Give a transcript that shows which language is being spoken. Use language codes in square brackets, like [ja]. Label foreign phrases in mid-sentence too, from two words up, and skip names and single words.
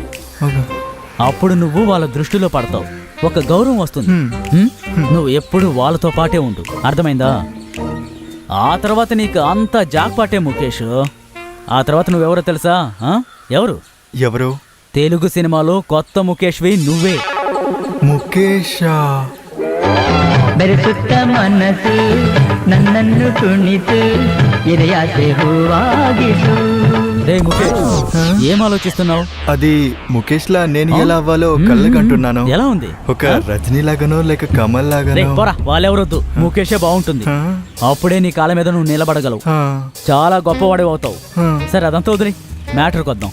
[te] అప్పుడు నువ్వు వాళ్ళ దృష్టిలో పడతావు, ఒక గౌరవం వస్తుంది. నువ్వు ఎప్పుడు వాళ్ళతో పాటే ఉండు, అర్థమైందా? ఆ తర్వాత నీకు అంత జాక్పాటే ముఖేష్. ఆ తర్వాత నువ్వెవరో తెలుసా? ఎవరు? తెలుగు సినిమాలో కొత్త ముఖేష్వి నువ్వే. ముఖేషా? [kn] ಬೆರೆಸುತ್ತ ಮನಸ್ಸು ನನ್ನನ್ನು ಕುಣಿತು ಇದೆಯಾಸೆ ಹೂವಾಗಿಸು. [te] రే ముఖేష్, ఏం ఆలోచిస్తున్నావు? అది ముఖేష్ లా నేను ఎలా అవ్వాలో కళ్ళకంటున్నాను. ఎలా ఉంది? ఒక రజనీ లాగానో లేక కమల్ లాగానో? పోరా, వాళ్ళెవరొద్దు, ముఖేషే బాగుంటుంది. అప్పుడే నీ కాళ్ళ మీద నువ్వు నిలబడగలవు, చాలా గొప్పవాడే అవుతావు. సరే అదంతా వదిలి మ్యాటర్కి వద్దాం.